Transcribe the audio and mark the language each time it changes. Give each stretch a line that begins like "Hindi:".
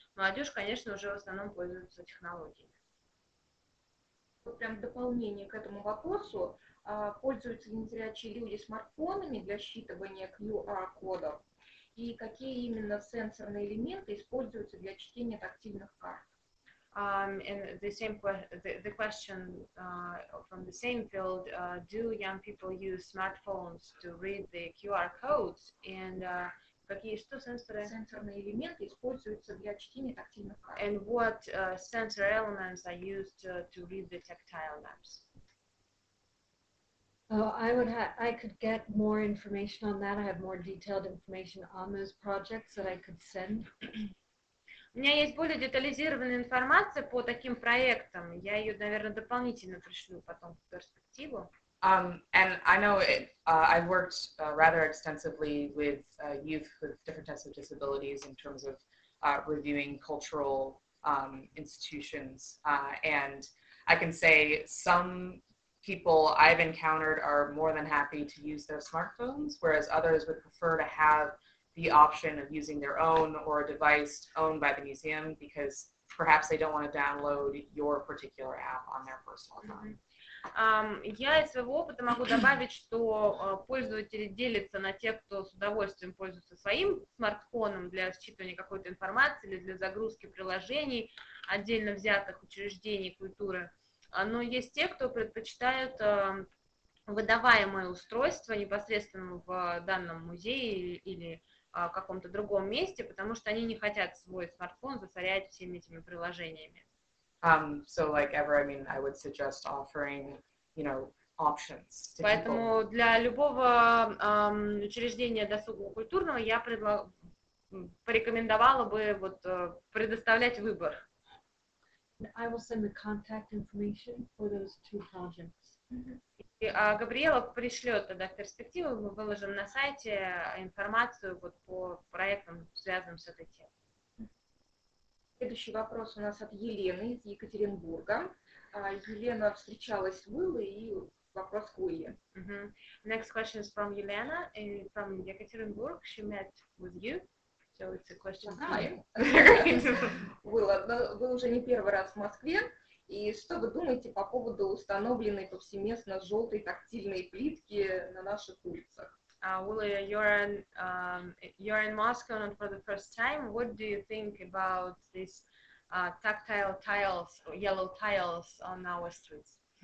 Russian: Молодежь, конечно, уже в основном пользуется технологиями. Прям в дополнение к этому вопросу, пользуются ли незрячие люди смартфонами для считывания QR-кодов, и какие именно сенсорные элементы используются для чтения тактильных карт?
English: And the question from the same field, do young people use smartphones to read the QR codes? And
Russian: какие что сенсорные элементы используются для чтения тактильных карт?
English: And what sensor elements are used to read the tactile maps? I could get more information on that. I have more detailed information on those projects that I could send.
Russian: У меня есть более детализированная информация по таким проектам. Я ее, наверное, дополнительно пришлю потом в перспективу.
English: And I know I've worked rather extensively with youth with different types of disabilities in terms of reviewing cultural institutions. And I can say some people I've encountered are more than happy to use their smartphones, whereas others would prefer to have the option of using their own or a device owned by the museum because perhaps they don't want to download your particular app on their personal phone.
Russian: Я из своего опыта могу добавить, что пользователи делятся на тех, кто с удовольствием пользуется своим смартфоном для считывания какой-то информации или для загрузки приложений отдельно взятых учреждений культуры. Но есть те, кто предпочитают выдаваемое устройство непосредственно в данном музее или каком-то другом месте, потому что они не хотят свой смартфон засорять всеми этими приложениями.
English: So like ever, I mean, I would suggest offering, options to
Russian: Поэтому
English: people.
Russian: для любого учреждения досугово-культурного я порекомендовала бы вот предоставлять выбор.
English: I will send the contact information for those two projects.
Russian: И Габриела пришлет тогда в перспективу, мы выложим на сайте информацию вот по проектам, связанным с этой темой. Следующий вопрос у нас от Елены из Екатеринбурга. Елена встречалась с Уиллой, и вопрос к Уилле.
English: Next question is from Елена, from Екатеринбург. She met with you, so it's a question to you.
Russian: Уилла, вы уже не первый раз в Москве, и что вы думаете по поводу установленной повсеместно желтой тактильной плитки на наших улицах?
English: Willa, you're in Moscow not for the first time. What do you think about these tactile tiles, or yellow tiles on our streets?